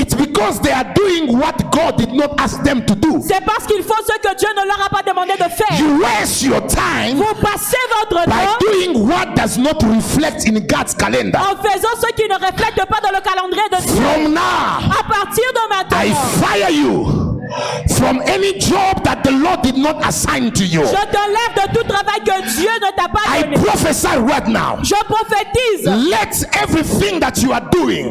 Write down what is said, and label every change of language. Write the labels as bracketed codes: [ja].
[en] It's because they are doing what God did not ask them to do. [fr] C'est parce qu'ils font ce que Dieu ne leur a pas demandé de faire. [en] You waste your time [fr] Vous passez votre [en] by [fr] temps [en] doing what does not reflect in God's calendar. [fr] en faisant ce qui ne reflète pas dans le calendrier de Dieu. [en] From now, [fr] À partir de [en] I [fr] maintenant, [en] fire you from any job that the Lord did not assign to you. [fr] je t'enlève de tout travail que Dieu ne t'a pas [en] I [fr] donné. [en] prophesy right now. [fr] Je prophétise [en] Let everything that you are doing,